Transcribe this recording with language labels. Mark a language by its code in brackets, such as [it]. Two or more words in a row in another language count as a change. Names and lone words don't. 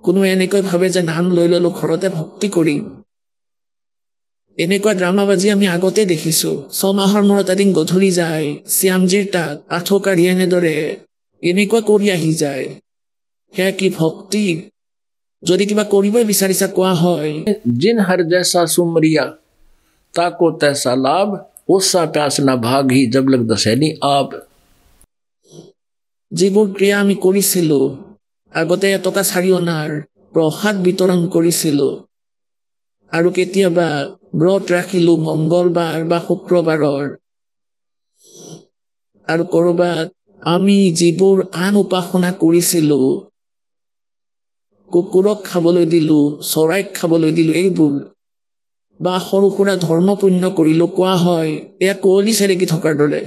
[as] কোনোৱে এনেকৈ ভাবে যে নাম লৈ ললো ঘৰতে ভক্তি কৰিম। এনেকুৱা ড্ৰামাবাজি আমি আগতে দেখিছো। 6 মাহৰ মূৰত এদিন গধূলি যায় শ্যামজীৰ তাত আঁঠু কাঢ়ি এনেদৰে এনেকুৱা কৰি আহি যায়। সেয়া কি ভক্তি? যদি কিবা কৰিবই বিচাৰিছা কোৱা হয়, [hi] जिन हर जैसा सुमरिया ताको तैसा लाभ, ओसा प्यास न भाग ही जब लग दसैनी आप। [as] যিবোৰ ক্ৰিয়া আমি কৰিছিলো, আগতে এটকা 4 অনাৰ প্ৰসাদ বিতৰণ কৰিছিলো, আৰু কেতিয়াবা ব্ৰত ৰাখিলো মংগলবাৰ বা শুক্ৰবাৰৰ, আৰু কৰবাত আমি যিবোৰ আন উপাসনা কৰিছিলো, কুকুৰক খাবলৈ দিলো, চৰাইক খাবলৈ দিলো, এইবোৰ বা সৰু সুৰা ধৰ্ম পুণ্য কৰিলো, কোৱা হয় এয়া কুঁৱলী চেলেকি থকাৰ দৰে।